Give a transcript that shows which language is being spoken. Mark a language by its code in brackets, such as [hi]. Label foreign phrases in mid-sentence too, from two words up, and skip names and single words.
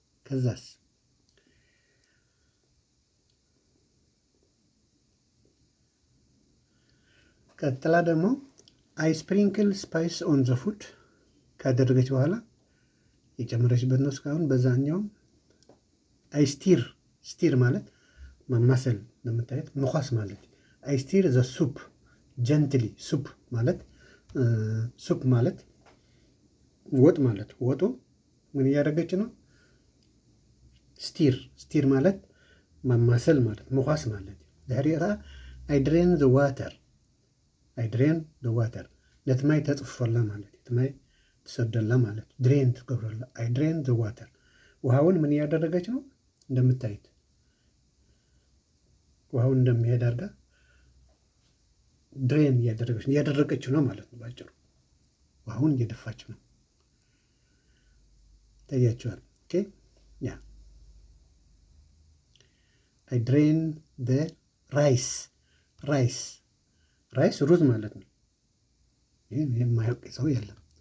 [am] ከዛስ ቀጥላ ደግሞ [en] I sprinkle spice on the food [am] ካደረገች በኋላ የጨመረችበት ነው። እስካሁን በዛኛውም [en] I stir [am] ማለት ማማሰል እንደምታየት መኳስ ማለት [en] I stir the soup gently soup [am] ማለት ወጥ ማለት ወጡ ምን እያደረገች ነው? ስቲር ማለት ማማሰል ማለት መኳስ ማለት ድሕሪኡ [en] I drain the water [ti] ነቲ ማይ ተፅፍፈላ [am] ማለት [ti] እቲ ማይ ትሰደላ [am] ማለት ድሬን ትገብረላ [en] I drain the water [am] ውሃውን ምን እያደረገች ነው? እንደምታዩት ውሃውን እንደሚሄድ አድርጋ ድሬን እያደረገች ነው ማለት ነው። ባጭሩ ውሃውን እየደፋች ነው። ታያችኋል። ኦኬ ያ [en] I drain the rice [am] ሩዝ ማለት ነው። ይህ የማያውቅ ሰው የለም።